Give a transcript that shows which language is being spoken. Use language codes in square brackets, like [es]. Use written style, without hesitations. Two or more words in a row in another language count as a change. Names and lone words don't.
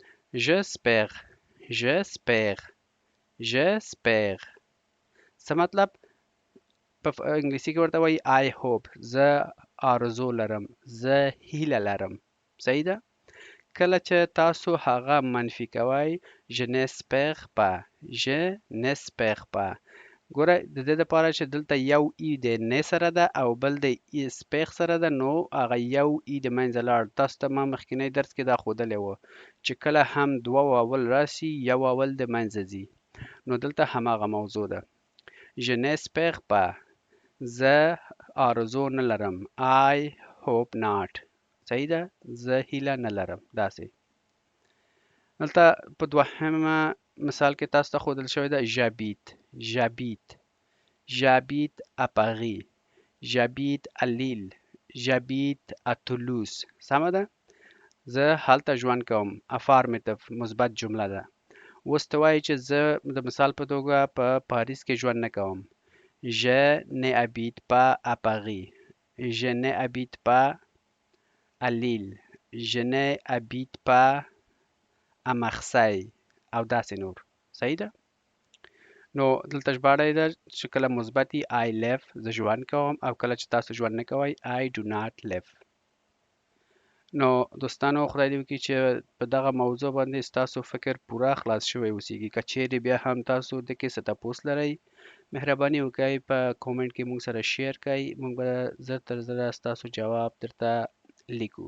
[ps] j'espère څه مطلب په انګلیسي کې ورته وایي [en] I hope [ps] زه آرزو لرم زه هیله لرم صحیح ده کله چې تاسو هغه منفي کوئ je [fr] n'espère pas [ps] ګوره د دې لپاره چې دلته یو ای د نه سره ده او بل د اسپیغ سره ده نو هغه یو ای د منځه لاړ تاسو ته ما مخکینی درس کې دا ښودلی وو چې کله هم دوه واول راسي یو واول د منځه ځي نو دلته هماغه موضوع ده [fr] je n'espère pas [ps] زه آرزو نه لرم [en] I hope not [ps] صحیح ده زه هیله نه لرم داسې دلته په دوهمه مثال کې تاسو ته ښودل شوی ده [fr] j'habite à Paris j'habite à Lille j'habite à Toulouse [ps] سمه ده زه هلته ژوند کوم. افارمیټیو مثبت جمله ده. اوس ته وایي چې زه د مثال په توګه په پاریس کې ژوند نه کوم. [fr] Je n'habite pas à Paris. Je n'habite pas à Lille. Je n'habite pas à Marseille. [ps] او داسې نور. صحیح ده؟ نو دلته ژباړه یې ده چې کله مثبت وي [en] I live [ps] زه ژوند کوم، او کله چې تاسو ژوند نه کوئ [en] I do not live. [ps] نو دوستانو خدای دې وکړي چې په دغه موضوع باندې ستاسو فکر پوره خلاص شوی اوسیږي. که چیرې بیا هم تاسو دکې څه تپوس لرئ مهرباني وکړئ په کومنټ کې موږ سره شیر کړئ، موږ به زر تر زره ستاسو جواب درته لیکو.